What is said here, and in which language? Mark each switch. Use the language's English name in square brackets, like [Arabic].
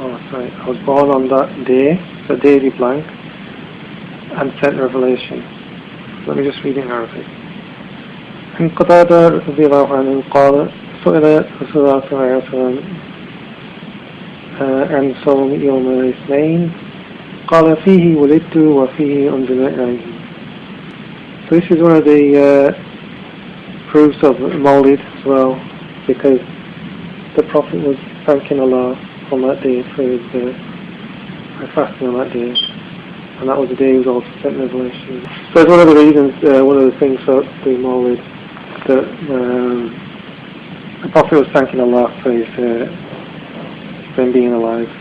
[English] Right, I was born on that day, so daily blank, and sent revelation. Let me just read it in Arabic. [Arabic] عن قتادة رضي الله عنه قال سئل رسول الله صلى الله عليه وسلم عن صوم يوم الاثنين قال فيه ولدت وفيه أنزل إليه. [English] So this is one of the proofs of Mawlid as well, because the Prophet was thanking Allah on that day for his fasting on that day, and that was the day he was also sent revelation. So it's one of the reasons, one of the things for doing Mawlid, that the Prophet was thanking Allah for his for him being alive.